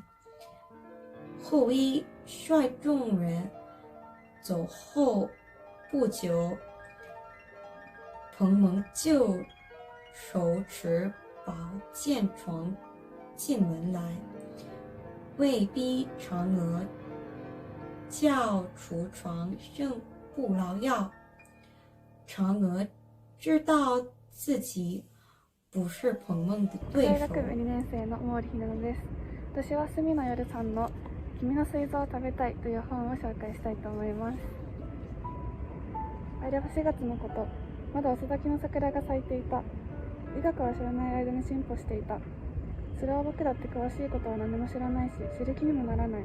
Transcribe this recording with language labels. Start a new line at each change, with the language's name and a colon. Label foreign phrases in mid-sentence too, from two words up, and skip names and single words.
Chinese: 后羿率众人走后不久，彭蒙就手持宝剑闯进门来，威逼嫦娥交出长生不老药。嫦娥知道自己不是彭蒙的对手。
Japanese: 大学部2年生の毛利ひなのです。私は住野夜さんの「君の膵臓を食べたい」という本を紹介したいと思います。あれは4月のこと。まだ遅咲きの桜が咲いていた。医学は知らない間に進歩していた。それは僕だって詳しいことは何も知らないし、知る気にもならない。